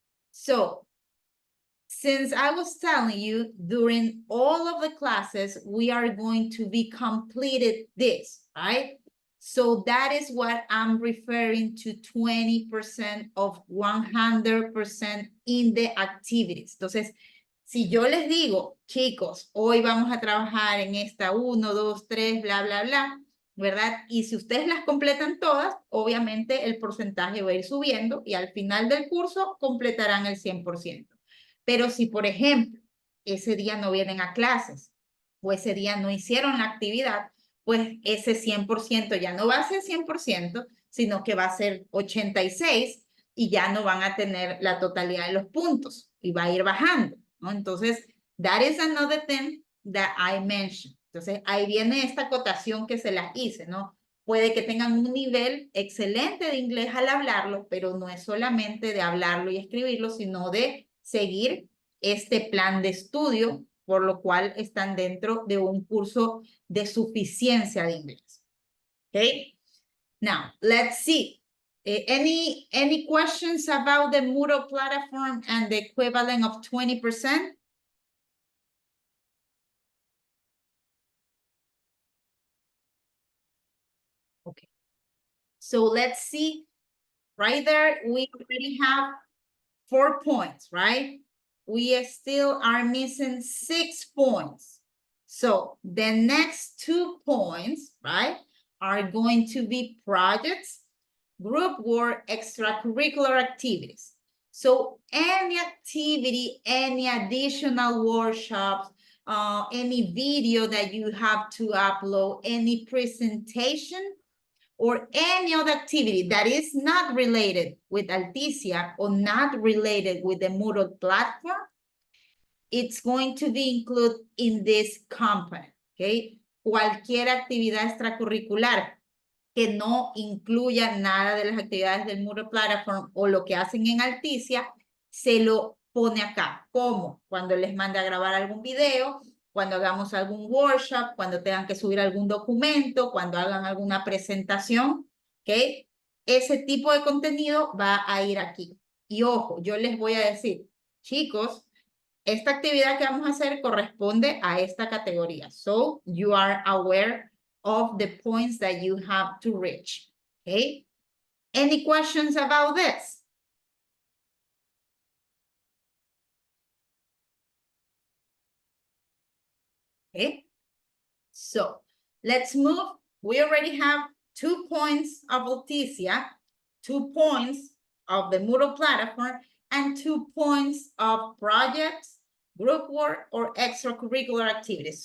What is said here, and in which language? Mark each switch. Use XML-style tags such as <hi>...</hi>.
<en>So since I was telling you during all of the classes, we are going to be completed this, right? So that is what I'm referring to 20% of 100% in the activities.</en> <es>Entonces, si yo les digo, chicos, hoy vamos a trabajar en esta 1, 2, 3, bla, bla, bla, ¿verdad? Y si ustedes las completan todas, obviamente el porcentaje va a ir subiendo y al final del curso completarán el 100%. Pero si, por ejemplo, ese día no vienen a clases o ese día no hicieron la actividad, pues ese 100% ya no va a ser 100%, sino que va a ser 86 y ya no van a tener la totalidad de los puntos y va a ir bajando, ¿no?</es> <en>Entonces, that is another thing that I mentioned.</en> <es>Entonces, ahí viene esta acotación que se las hice, ¿no? Puede que tengan un nivel excelente de inglés al hablarlo, pero no es solamente de hablarlo y escribirlo, sino de seguir este plan de estudio, por lo cual están dentro de un curso de suficiencia de inglés.</es> <en>Okay? Now, let's see. Any questions about the Moodle platform and the equivalent of 20%? Okay. So let's see. Right there, we already have 4 points, right? We still are missing 6 points. So the next 2 points, right, are going to be projects, group work, extracurricular activities. So any activity, any additional workshops, any video that you have to upload, any presentation, or any other activity that is not related with Alticia or not related with the Moodle platform, it's going to be included in this component, okay?</en> <es>Cualquier actividad extracurricular que no incluya nada de las actividades del Moodle platform o lo que hacen en Alticia, se lo pone acá. ¿Cómo? Cuando les mande a grabar algún video, cuando hagamos algún workshop, cuando tengan que subir algún documento, cuando hagan alguna presentación, ¿ok? Ese tipo de contenido va a ir aquí. Y ojo, yo les voy a decir, chicos, esta actividad que vamos a hacer corresponde a esta categoría.</es> <en>So, you are aware of the points that you have to reach, ¿ok? Any questions about this? Okay, so let's move. We already have 2 points of Alticia, 2 points of the Moodle platform, and 2 points of projects, group work, or extracurricular activities.</en>